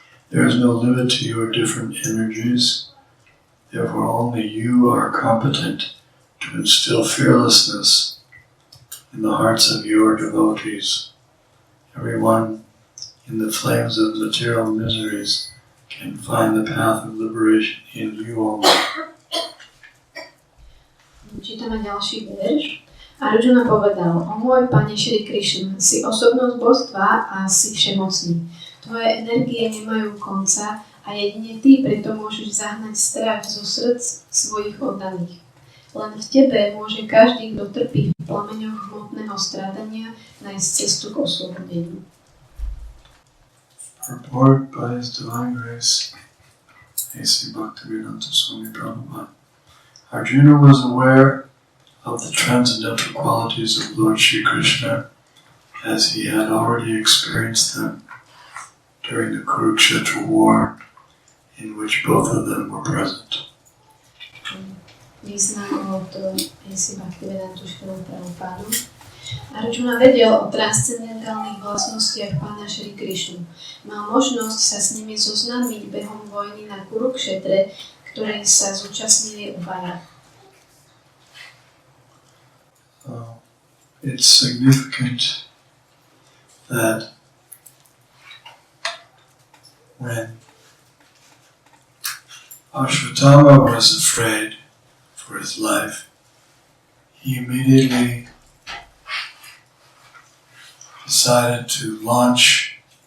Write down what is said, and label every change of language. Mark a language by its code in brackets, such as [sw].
[en] There is no limit to your different energies. Therefore, only you are competent to instill fearlessness in the hearts of your devotees. Everyone in the flames of material miseries can find the path of liberation in you only. [sk] Čítame ďalší verš. Arjuna povedal, o môj Pane Shri Krishna, si osobnosť božstva a si všemocný. Tvoje energie nemajú konca a jedine ty preto môžeš zahnať strach zo srdc svojich oddaných. Len v tebe môže každý, kto trpí v plameňoch hmotného strádania, nájsť cestu k oslobodeniu. [en] Purport by His Divine Grace, A.C. Bhaktivedanta Swami Prabhupada. Arjuna was aware of the transcendental qualities of Lord Shri Krishna as he had already experienced them during the Kurukshetra war, in which both of them were present. [sk] Význam od A.C. Bhaktivedantu Šrilu Prabhupádu. Arjuna vedel o transcendentálnych vlastnostiach pána Shri Krishnu. Mal možnosť sa s nimi zoznámiť behom vojny na Kurukšetre, ktorej sa zúčastnili obaja. [en] It's significant that when Ashwatthama was afraid for his life, he immediately decided to launch